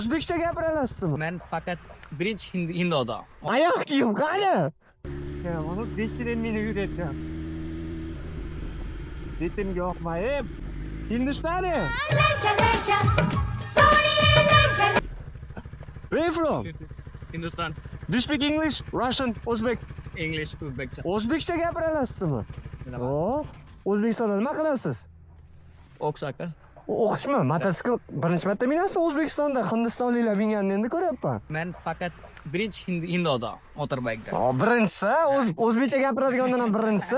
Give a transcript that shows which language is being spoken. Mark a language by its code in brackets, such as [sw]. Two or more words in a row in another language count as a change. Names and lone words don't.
[uz] O'zbekcha gapira olasizmi? Men faqat birinchi hindi odam. Oyoq kiyim qani? Bunu 5 yil meni yurayotgan. Betimga yoqmayib, Hindistoni. [en] Where you from? [uz] Hindiston, [en] Do you speak English, Russian, [uz] O'zbek? English, O'zbekcha. O'zbekcha gapira olasizmi? O, O'zbekistonda nima qilasiz? O'qish aka. O'qishmi? Mototsikl birinchi marta minasiz O'zbekistonda Hindistonliklar minganini endi ko'ryapman. Men faqat birinchi hindi odam motorbike'da. Birinchisi, o'zbekcha gapiradigandan ham birinchisi.